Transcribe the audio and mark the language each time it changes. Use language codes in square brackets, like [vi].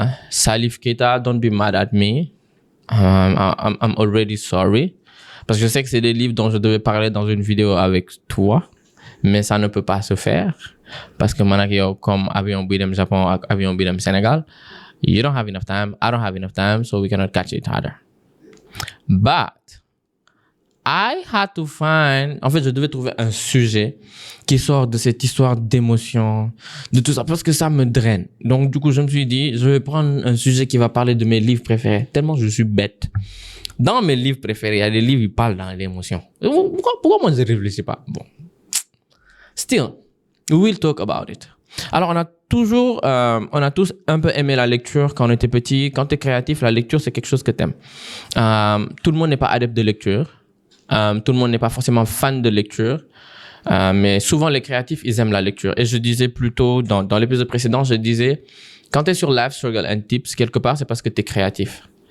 [en] Salif Keita, don't be mad at me. I'm already sorry. [fr] Parce que je sais que c'est des livres dont je devais parler dans une vidéo avec toi. Mais ça ne peut pas se faire parce que [wo] man ak yow comme avion buy dem Japon ak avion buy dem Sénégal, [en] you don't have enough time, I don't have enough time, so we cannot catch each other. But I had to find, [fr] en fait, je devais trouver un sujet qui sort de cette histoire d'émotion, de tout ça, parce que ça me draine. Donc, du coup, je me suis dit, je vais prendre un sujet qui va parler de mes livres préférés, tellement je suis bête. Dans mes livres préférés, il y a des livres qui parlent dans l'émotion. Pourquoi moi je ne réfléchis pas? Bon. [en] Still, we will talk about it. [fr] Alors, on a tous un peu aimé la lecture quand on était petit. Quand tu es créatif, la lecture, c'est quelque chose que tu aimes. Tout le monde n'est pas adepte de lecture. Tout le monde n'est pas forcément fan de lecture. Mais souvent, les créatifs, ils aiment la lecture. Et je disais plutôt, dans l'épisode précédent, je disais, quand tu es sur Life Struggle and Tips, quelque part, c'est parce que tu es créatif.